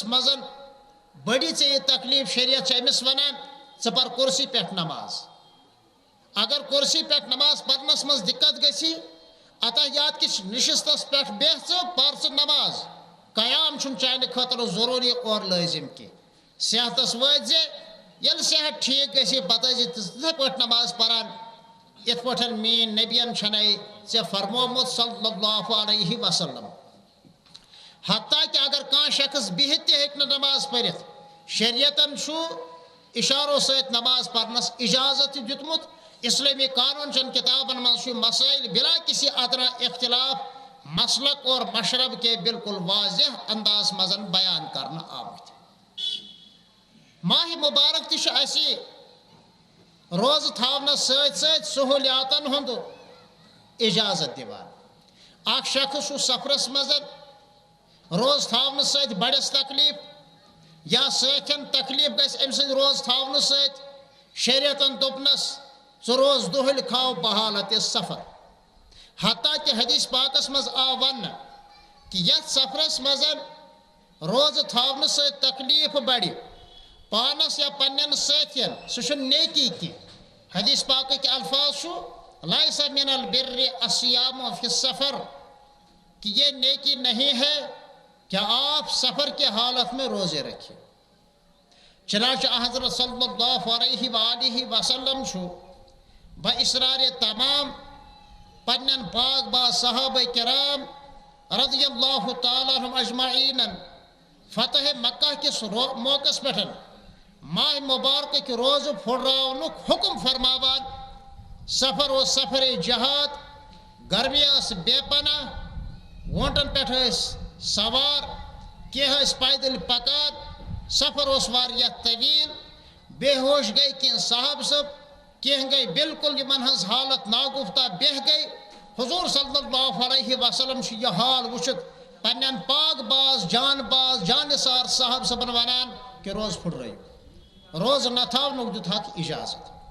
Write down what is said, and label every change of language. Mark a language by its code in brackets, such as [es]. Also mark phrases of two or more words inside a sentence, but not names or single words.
[ks] منٛز بٔڑی ژےٚ یہِ تکلیٖف شریعت چھُ أمِس ونان ژٕ پر کُرسی پٮ۪ٹھ نماز اگر کُرسی پٮ۪ٹھ نماز پرنس منٛز دِقت گژھی اتحیات کِس نشستس پٮ۪ٹھ بیٚہہ ژٕ پر ژٕ نماز قیام چھُنہٕ چانہِ خٲطرٕ ضروٗری اور لٲزم کینٛہہ صحتس وٲتۍ زِ ییٚلہِ صحت ٹھیٖک گژھی پتہٕ ٲسۍ تِتھٕے پٲٹھۍ نماز پران یِتھ پٲٹھۍ میٲنۍ نبین چھنَے ژےٚ فرمومُت [ar] صلی اللہ علیہ وسلم [ks] حتیٰ کہ اگر کانٛہہ شخص بِہِتھ تہِ ہیٚکہِ نہٕ نماز پٔرِتھ شریعتن چھُ اشارو سۭتۍ نماز پرنس اجازت تہِ دیُتمُت اسلٲمی قانوٗن چٮ۪ن کِتابن منٛز چھُ مسٲیل [ur] بلا کسی ادنا اختلاف مسلک اور مشرب کے بالکل واضح انداز [ks] منٛز بیان کرنہٕ آمٕتۍ ماہِ مُبارک تہِ چھُ اسہِ روزٕ تھاونس سۭتۍ سۭتۍ سہوٗلیاتن ہُنٛد اجازت دِوان اکھ شخص چھُ سفرس منٛز روزٕ تھاونہٕ سۭتۍ بڑٮ۪س تکلیٖف یا سۭتٮ۪ن تکلیٖف گژھِ أمۍ سٕنٛدِ روزٕ تھاونہٕ سۭتۍ شریعتن دوٚپنس ژٕ روز دۄہلہِ کھاو بحالتِ سفر حتیٰ کہ حدیث پاکس منٛز آو وننہٕ کہ یتھ سفرس منٛز روزٕ تھاونہٕ سۭتۍ تکلیٖف بڑِ پانس یا پننٮ۪ن سٲتھین سُہ چھُنہٕ نیکی کینٛہہ حدیث پاکٕکۍ الفاظ چھُ [ar] لَیسَ مِنَ البِرِّ الصِّیامُ فِی السفر [ur] کہ یہ نیکی نہیں ہے کہ آپ سفر کے حالت میں روزے رکھیں چنانچہ حضرت [ar] صلی اللہ علیہ وآلہ وسلم [ks] چھُ با اصرار تمام پننٮ۪ن پاک باز صحابہ کرام [ar] رضی اللہ تعالیٰ عنہم اجمعین [ks] فتح مکہ کِس موقعس پٮ۪ٹھ ماہ مبارکٕکۍ روزٕ پھُٹراونُک حکم فرماوان سفر اوس سفرے جہاد گرمی ٲس بے پناہ وونٹن پٮ۪ٹھ ٲسۍ سوار کینٛہہ ٲسۍ پیدٔلۍ پکان سفر اوس واریاہ طویٖل بے ہوش گٔے کینٛہہ صحابہٕ صٲب کینٛہہ گٔے بالکل یِمن ہٕنٛز حالت ناگُفتہ بیٚہہ گٔے حضوٗر [ar] صلی اللہ علیہ وسلم [ks] چھُ یہِ حال وٕچھِتھ پننٮ۪ن پاک باز جانِثار صاحب صٲبن ونان کہِ روزٕ پھُٹرٲیِو روزٕ نہ تھاونُک دِتہَکھ اجازت